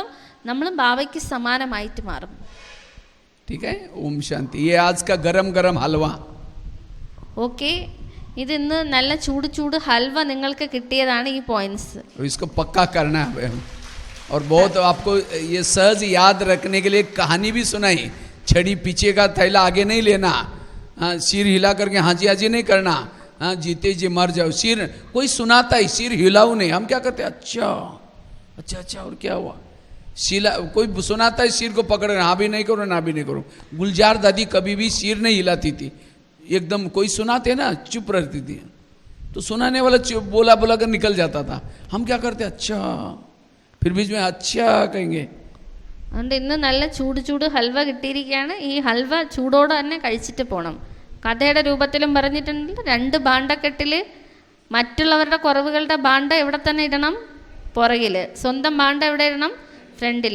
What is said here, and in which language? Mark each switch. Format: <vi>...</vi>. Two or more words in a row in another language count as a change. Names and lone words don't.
<ml>നമ്മളും ബാബയ്ക്ക് സമാനമായിട്ട് മാറും.</ml> <hi>ठीक है. ओम शांति. ये आज का गरम गरम हलवा.</hi> <ml>ഓക്കെ, ഇത് ഇന്ന് നല്ല ചൂട് ചൂട് ഹൽവ നിങ്ങൾക്ക് കിട്ടിയതാണ് ഈ പോയിന്റ്സ്.</ml> <hi>इसको पक्का करना है. और बहुत आपको ये सहज याद रखने के लिए कहानी भी सुनाई. छड़ी पीछे का थैला आगे नहीं लेना, सिर हिला करके हाजी हाजी नहीं करना, जीते जी मर जाओ. सिर कोई सुनाता है, सिर हिलाओ नहीं. हम क्या करते? अच्छा अच्छा अच्छा और क्या हुआ? सिला कोई सुनाता है, सिर को पकड़ हाँ भी नहीं करो ना भी नहीं करो. गुलजार दादी कभी भी सिर नहीं हिलाती थी, एकदम कोई सुनाते ना चुप रहती थी. तो सुनाने वाला बोला बोला कर निकल जाता था. हम क्या करते? अच्छा, फिर बीच में अच्छा कहेंगे.</hi> <ml>അതുകൊണ്ട് ഇന്ന് നല്ല ചൂട് ചൂട് ഹൽവ കിട്ടിയിരിക്കുകയാണ്. ഈ ഹൽവ ചൂടോടെ തന്നെ കഴിച്ചിട്ട് പോകണം. കഥയുടെ രൂപത്തിലും പറഞ്ഞിട്ടുണ്ട്. 2 ഭാണ്ഡക്കെട്ടിൽ മറ്റുള്ളവരുടെ കുറവുകളുടെ ഭാണ്ഡം എവിടെ തന്നെ ഇടണം? പുറകിൽ. സ്വന്തം ഭാണ്ഡം എവിടെ ഇടണം? ഫ്രണ്ടിൽ.</ml>